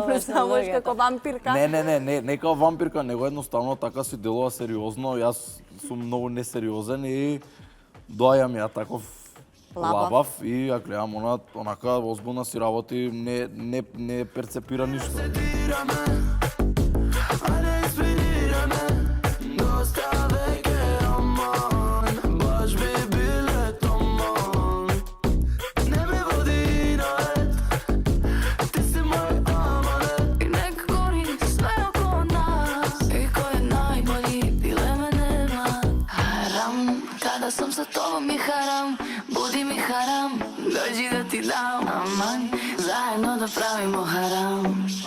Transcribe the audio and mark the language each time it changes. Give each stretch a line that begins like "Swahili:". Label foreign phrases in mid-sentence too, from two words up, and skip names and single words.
Macedonian: представуваш луѓето. како вампирка. не као вампирка, него едноставно така си делува сериозно. Јас сум многу несериозен и доаѓам ја таков лабав и ја гледам онака озбилна си работи, не перцепира ништо.
Serbian: I nek gori sve oko nas I ko je najbolji, dileme nema Haram, kada sam sa tobom mi haram Budi mi haram, dođi da ti dam Aman, zajedno da pravimo haram